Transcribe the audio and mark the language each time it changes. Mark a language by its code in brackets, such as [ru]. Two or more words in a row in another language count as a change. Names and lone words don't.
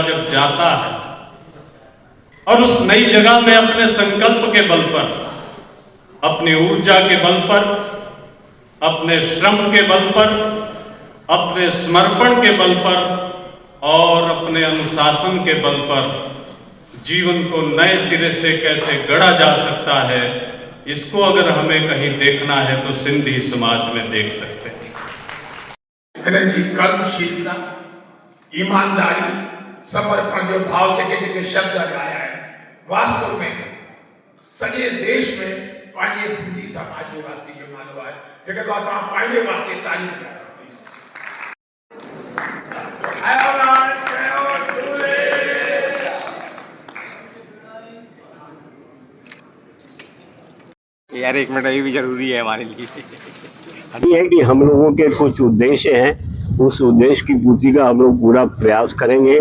[hi] जब जाता है और उस नई जगह में अपने संकल्प के बल पर, अपनी ऊर्जा के बल पर, अपने श्रम के बल पर, अपने समर्पण के बल पर और अपने अनुशासन के बल पर जीवन को नए सिरे से कैसे गढ़ा जा सकता है, इसको अगर हमें कहीं देखना है तो सिंधी समाज में देख सकते हैं। [sd] जी कर्मशीलता, ईमानदारी, समर्पण जो भाव [hi] के शब्द लगाया है, [sd] वास्तव में सॼे देश में पंहिंजे सिंधी समाज जे वास्ते ये मानो है। हिकु दफ़ा तव्हां पंहिंजे वास्ते तारीफ़ कयो। [hi] यार एक मिनट, ये भी जरूरी है हमारे लिए। ये है कि हम लोगों के कुछ उद्देश्य हैं, उस उद्देश्य की पूर्ति का हम लोग पूरा प्रयास करेंगे।